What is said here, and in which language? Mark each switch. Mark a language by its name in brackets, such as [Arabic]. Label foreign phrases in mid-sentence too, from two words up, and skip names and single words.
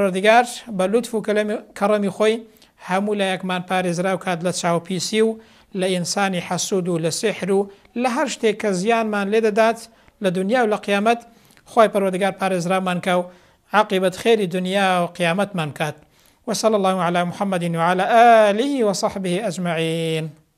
[Central Kurdish] خوای پەروەردگار بە لوتف و کەڕەمی خۆی هەموو لایەکمان پارێزراو کات لە چاوپیسی و لە ئینسانی حەسوود و لە سحر و لە هەر شتێک کە زیانمان لێ دەدات لە دنیا و لە قیامەت خۆی پەروەردگار پارێزرامان کە و عاقبەت خێری دنیا و قیامەتمان کات. [Arabic] وصلى الله على محمد وعلى آله وصحبه أجمعين.